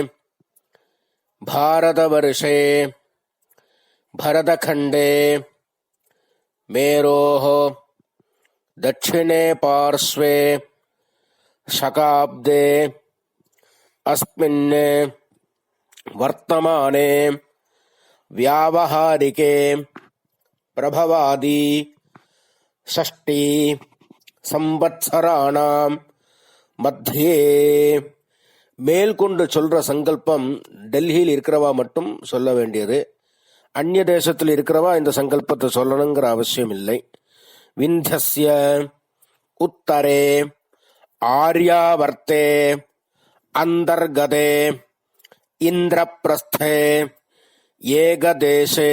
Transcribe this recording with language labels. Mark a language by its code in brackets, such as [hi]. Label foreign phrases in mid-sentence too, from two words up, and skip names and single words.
[sa] भारतवर्षे भरतखण्डे मेरोः दक्षिणे पार्श्वे शकाब्दे अस्मिन् वर्तमाने व्यावहारिके प्रभवादि षष्टि संवत्सराणां मध्ये. [ta] மேல்கொண்டு சொல்ற சங்கல்பம் டெல்லியில் இருக்கிறவா மட்டும் சொல்ல வேண்டியது. அந்நிய தேசத்தில் இருக்கிறவா இந்த சங்கல்பத்தை சொல்லணுங்கிற அவசியம் இல்லை. [sa] विन्ध्यस्य उत्तरे आर्यावर्ते अन्तर्गते इन्द्रप्रस्थे एकदेशे